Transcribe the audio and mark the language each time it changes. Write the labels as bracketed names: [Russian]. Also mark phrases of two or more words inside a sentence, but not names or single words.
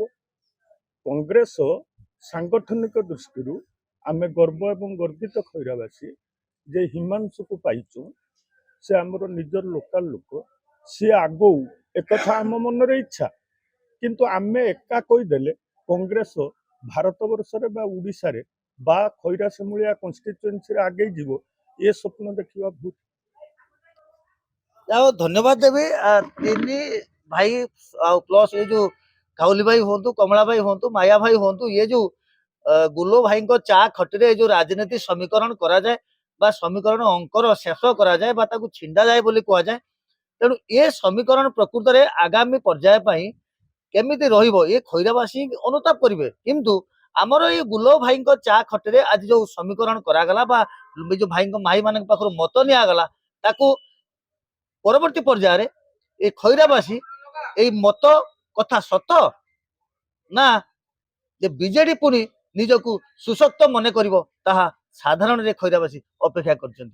[Odia] କଂଗ୍ରେସ ସାଂଗଠନିକ ଦୃଷ୍ଟିରୁ ଆମେ ଗର୍ବ ଏବଂ ଗର୍ବିତ ଖଇରାବାସୀ ଯେ ହିମାଂଶୁକୁ ପାଇଛୁ, ସେ ଆମର ନିଜର ଲୋକାଲ ଲୋକ, ସିଏ ଆଗଉ ଏକଥା ଆମ ମନରେ ଇଚ୍ଛା, କିନ୍ତୁ ଆମେ ଏକା କହିଦେଲେ କଂଗ୍ରେସ ଭାରତ ବର୍ଷରେ ବା ଓଡ଼ିଶାରେ ବା ଖଇରା ଶିମୁଳିଆ କନଷ୍ଟିଚୁଏନ୍ସିରେ ଆଗେଇ ଯିବ, ଏ ସ୍ୱପ୍ନ ଦେଖିବା ଭୁଲ। ଯାହା ଧନ୍ୟବାଦ ଦେବି ତିନି ଭାଇ ଆଉ ପ୍ଲସ୍ [Hindi] ये जो [Odia] କାଉଲି ଭାଇ ହୁଅନ୍ତୁ, କମଳା ଭାଇ ହୁଅନ୍ତୁ, ମାୟା ଭାଇ ହୁଅନ୍ତୁ, [Hindi] ये जो [Odia] ଗୁଲୋ ଭାଇଙ୍କ ଚା ଖଟିରେ ଏ ଯୋଉ ରାଜନୀତି ସମୀକରଣ କରାଯାଏ ବା ସମୀକରଣ ଅଙ୍କର ଶେଷ କରାଯାଏ ବା ତାକୁ ଛିଣ୍ଡାଯାଏ ବୋଲି କୁହାଯାଏ, ତେଣୁ ଏ ସମୀକରଣ ପ୍ରକୃତରେ ଆଗାମୀ ପର୍ଯ୍ୟାୟ ପାଇଁ କେମିତି ରହିବ ଏ ଖଇରାବାସୀ ଅନୁତାପ କରିବେ। କିନ୍ତୁ ଆମର ଏଇ ଗୁଲୋ ଭାଇଙ୍କ ଚା ଖଟିରେ ଆଜି ଯୋଉ ସମୀକରଣ କରାଗଲା ବା ଯୋଉ ଭାଇ ମାନଙ୍କ ପାଖରୁ ମତ ନିଆଗଲା, ତାକୁ ପରବର୍ତ୍ତୀ ପର୍ଯ୍ୟାୟରେ ଏ ଖଇରାବାସୀ ଏଇ ମତ କଥା ସତ ନା ଯେ ବିଜେଡି ପୁଣି ନିଜକୁ ସୁଶକ୍ତ ମନେ କରିବ, ତାହା ସାଧାରଣରେ ଖଇରାବାସୀ ଅପେକ୍ଷା କରିଛନ୍ତି।